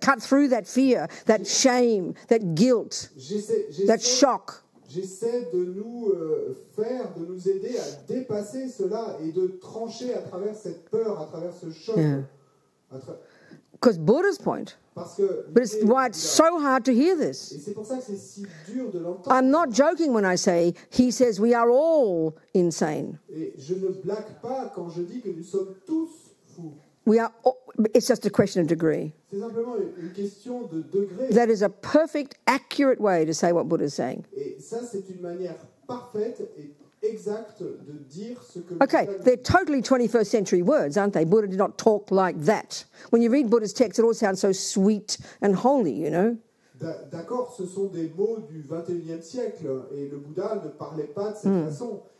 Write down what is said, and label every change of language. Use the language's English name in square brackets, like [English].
[English] Cut through that fear, that shame, that guilt, that shock. [French] J'essaie de nous aider à dépasser cela et de trancher à travers cette peur, à travers ce choc. [English] Because Buddha's point, but it's why it's so hard to hear this. [French] Et c'est pour ça que c'est si dur de l'entendre. [English] I'm not joking when I say he says we are all insane. [French] Et je ne blague pas quand je dis que nous sommes tous fous. [English] We are. It's just a question of degree. [French] C'est simplement une question de degré. [English] That is a perfect, accurate way to say what Buddha is saying. [French] Et ça, c'est une manière parfaite et exacte de dire ce que. [English] Okay, they're totally 21st century words, aren't they? Buddha did not talk like that. When you read Buddha's text, it all sounds so sweet and holy, you know. [French] D'accord, ce sont des mots du 21e siècle et le Bouddha ne parlait pas de cette façon.